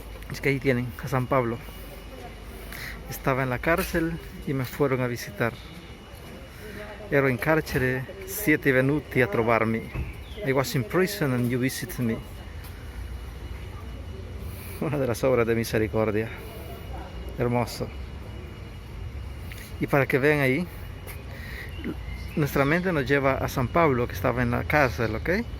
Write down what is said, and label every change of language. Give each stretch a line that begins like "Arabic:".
Spanish: Es que ahí tienen a San Pablo. Estaba en la cárcel y me fueron a visitar.
Italian: Ero in carcere, 7 venuti a trovarmi.
English: I was in prison and you visited me.
Spanish: Una de las obras de misericordia. Hermoso. Y para que vean ahí, nuestra mente nos lleva a San Pablo, que estaba en la cárcel, ¿ok?